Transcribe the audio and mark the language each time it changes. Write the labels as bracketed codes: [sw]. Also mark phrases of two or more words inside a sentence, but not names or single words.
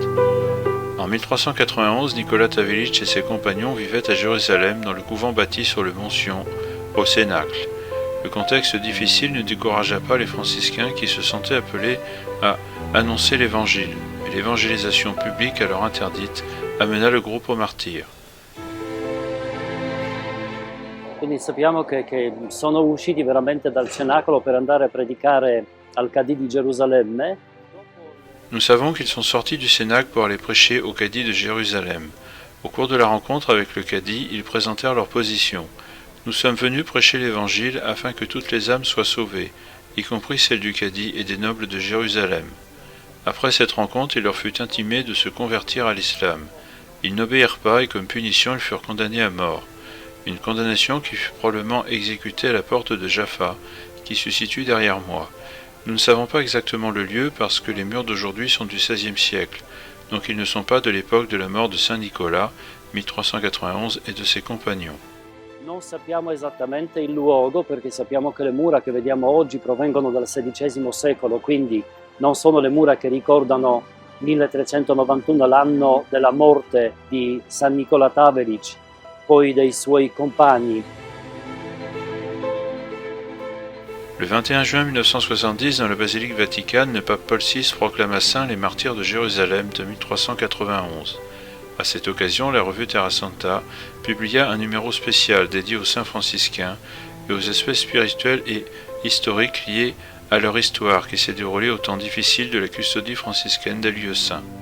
[fr] En 1391, Nicolas Tavelich et ses compagnons vivaient à Jérusalem dans le couvent bâti sur le mont Sion, au Cénacle. Le contexte difficile ne découragea pas les franciscains qui se sentaient appelés à annoncer l'Évangile, mais l'évangélisation publique alors interdite amena le groupe au martyre. [it] Quindi sappiamo che sono usciti veramente dal cenacolo per andare a predicare al Cadi di Gerusalemme. [fr] Nous savons qu'ils sont sortis du Cénacle pour aller prêcher au Cadi de Jérusalem. Au cours de la rencontre avec le Cadi, ils présentèrent leur position. Nous sommes venus prêcher l'Évangile afin que toutes les âmes soient sauvées, y compris celles du Cadi et des nobles de Jérusalem. Après cette rencontre, il leur fut intimé de se convertir à l'islam. Ils n'obéirent pas et comme punition, ils furent condamnés à mort. Une condamnation qui fut probablement exécutée à la porte de Jaffa, qui se situe derrière moi. Nous ne savons pas exactement le lieu parce que les murs d'aujourd'hui sont du XVIe siècle, donc ils ne sont pas de l'époque de la mort de Saint Nicolas, 1391, et de ses compagnons. [it] Non sappiamo esattamente il luogo perché sappiamo che le mura che vediamo oggi provengono dal XVI secolo, quindi non sono le mura che ricordano 1391, l'anno della morte di San Nicola Tavelich, poi dei suoi compagni. [fr] Le 21 juin 1970, dans la basilique Vaticane, le pape Paul VI proclama saints les martyrs de Jérusalem de 1391. À cette occasion, la revue Terra Santa publia un numéro spécial dédié aux saints franciscains et aux aspects spirituels et historiques liés à leur histoire qui s'est déroulée au temps difficile de la custodie franciscaine des lieux saints.